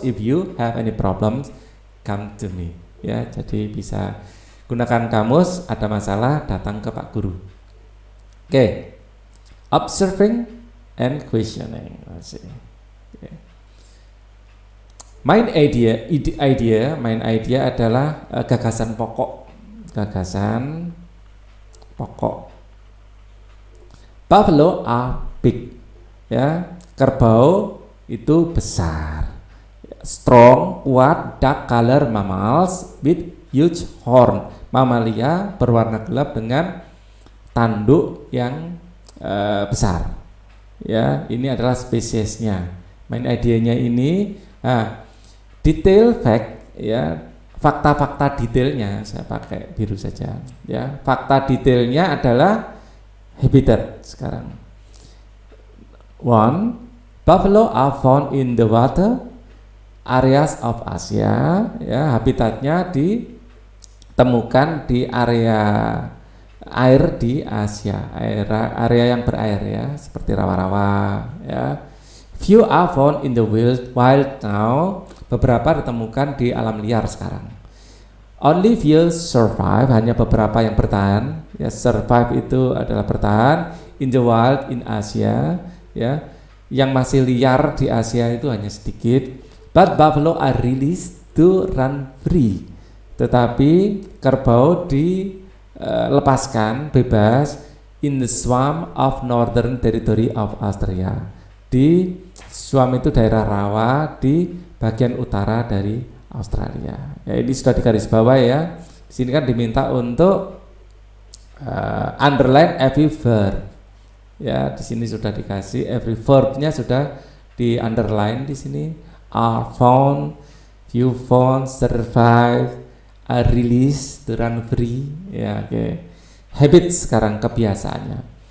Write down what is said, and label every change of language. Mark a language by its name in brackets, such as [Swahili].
[English] If you have any problems, come to me, ya. [Indonesian] Jadi bisa gunakan kamus, ada masalah datang ke Pak Guru. Oke. [English] Observing and questioning. [Indonesian] Okay. Main idea adalah gagasan pokok. [English] Buffalo are big, [Indonesian] ya. Kerbau itu besar. [English] Strong, [Indonesian] kuat, [English] dark color mammals with huge horn. [Indonesian] mamalia berwarna gelap dengan tanduk yang besar. Ya, ini adalah spesiesnya. Main idenya ini, detail fact, ya, fakta-fakta detailnya saya pakai biru saja. Ya, fakta detailnya adalah habitat sekarang. [English] One, buffalo are found in the water areas of Asia. [Indonesian] Ya, habitatnya ditemukan di area air di Asia, area yang berair ya, seperti rawa-rawa ya. [English] Few are found in the wild now. [Indonesian] Beberapa ditemukan di alam liar sekarang. [English] Only few survive, [Indonesian] hanya beberapa yang bertahan. Ya, survive itu adalah bertahan. [English] In the wild in Asia, [Indonesian] ya. Yang masih liar di Asia itu hanya sedikit. [English] But buffalo are released to run free. [Indonesian] Tetapi kerbau lepaskan bebas [English] in the swamp of northern territory of Australia. [Indonesian] Di swamp itu daerah rawa di bagian utara dari Australia. Ya, ini sudah digarisbawahi ya. Di sini kan diminta untuk [English] underline every verb. [Indonesian] Ya, di sini sudah dikasih every verbnya sudah di underline di sini. [English] Are found, few found, survive, are released, to run free. [Indonesian] Ya, oke. Habit sekarang kebiasaannya.